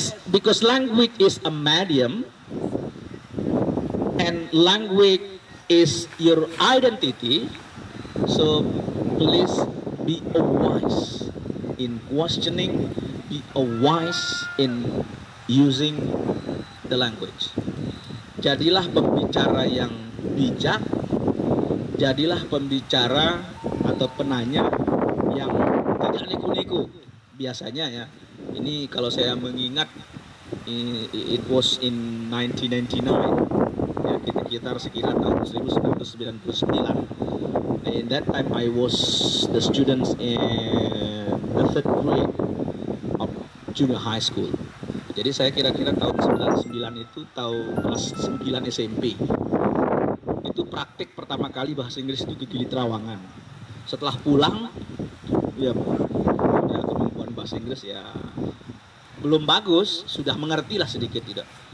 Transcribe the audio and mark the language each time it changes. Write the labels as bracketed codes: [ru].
[en] Because language is a medium, and language is your identity, so please be wise in questioning, be wise in using the language. [id] Jadilah pembicara yang bijak, jadilah pembicara atau penanya yang tidak neko-neko. Biasanya ya, ini kalau saya mengingat, [en] it was in 1999, [id] ya, sekitar tahun 1999. [en] In that time I was the students in the third grade of junior high school. [id] Jadi saya kira-kira tahun 99 itu kelas 9 SMP. Itu praktik pertama kali bahasa Inggris itu di Gili Trawangan. Setelah pulang, ya kemampuan bahasa Inggris ya belum bagus, sudah mengerti lah sedikit tidak.